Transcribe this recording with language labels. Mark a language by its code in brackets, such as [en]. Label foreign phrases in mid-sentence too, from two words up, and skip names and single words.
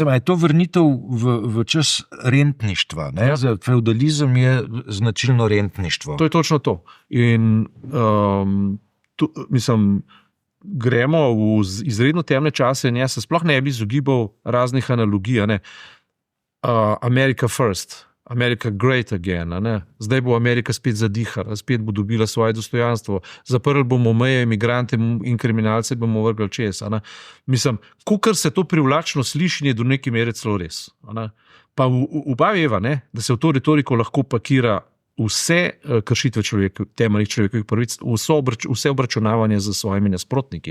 [sl] Mislim, je to vrnitev v čas rentništva. Ne? Za feudalizem je značilno rentništvo. To je točno to. In mislim, gremo v izredno temne čase in jaz se sploh ne bi izogibal raznih analogij. Ne? [en] America first, America great again. [sl] Zdaj bo Amerika spet zadihala, spet bo dobila svoje dostojanstvo, zaprli bomo meje, imigrante in kriminalce bomo vrgli čez. Mislim, kakor se to privlačno sliši, je do neke mere celo res. Pa oba veva, da se v to retoriko lahko pakira vse kršitve temeljnih človekovih pravic, vse obračunavanje z svojimi nasprotniki.